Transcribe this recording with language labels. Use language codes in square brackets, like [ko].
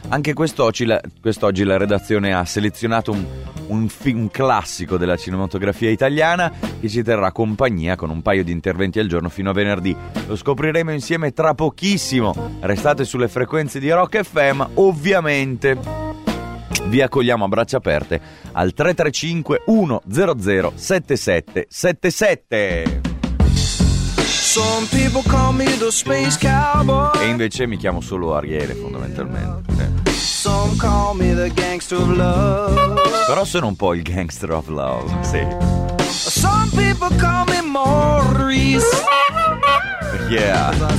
[it] Anche quest'oggi la redazione ha selezionato un film classico della cinematografia italiana che ci terrà compagnia con un paio di interventi al giorno fino a venerdì. Lo scopriremo insieme tra pochissimo. Restate sulle frequenze di Rock FM, ovviamente. Vi accogliamo a braccia aperte al 335-100-7777. [en] Some people call me the space cowboy. [it] E invece mi chiamo solo Ariele, fondamentalmente. [en] Some call me the gangster of love. [it] Però sono un po' il [en] gangster of love, [it] sì. [en] Some people call me Maurice. Yeah.